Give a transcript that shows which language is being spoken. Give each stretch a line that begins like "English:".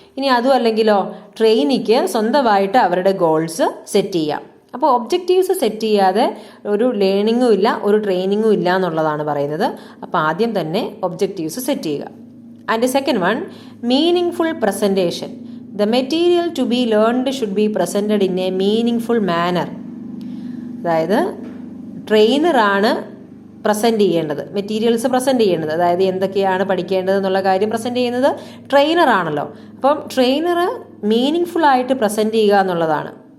Malayalam: ഇനി അതും അല്ലെങ്കിലോ ട്രെയിനിക്ക് സ്വന്തമായിട്ട് അവരുടെ ഗോൾസ് സെറ്റ് ചെയ്യാം. അപ്പോൾ ഒബ്ജക്റ്റീവ്സ് സെറ്റ് ചെയ്യാതെ ഒരു ലേണിങ്ങും ഇല്ല, ഒരു ട്രെയിനിങ്ങും ഇല്ല എന്നുള്ളതാണ് പറയുന്നത്. അപ്പോൾ ആദ്യം തന്നെ ഒബ്ജക്റ്റീവ്സ് സെറ്റ് ചെയ്യുക.
English: And second one, meaningful presentation. The material to be learned should be presented in a meaningful manner.
Malayalam: അതായത് ട്രെയിനറാണ് പ്രസൻറ്റ് ചെയ്യേണ്ടത്, മെറ്റീരിയൽസ് പ്രസൻറ്റ് ചെയ്യേണ്ടത്. അതായത് എന്തൊക്കെയാണ് പഠിക്കേണ്ടത് എന്നുള്ള കാര്യം പ്രസൻറ്റ് ചെയ്യുന്നത് ട്രെയിനറാണല്ലോ. അപ്പം ട്രെയിനർ മീനിങ് ഫുൾ ആയിട്ട് പ്രസൻറ്റ് ചെയ്യുക എന്നുള്ളതാണ്.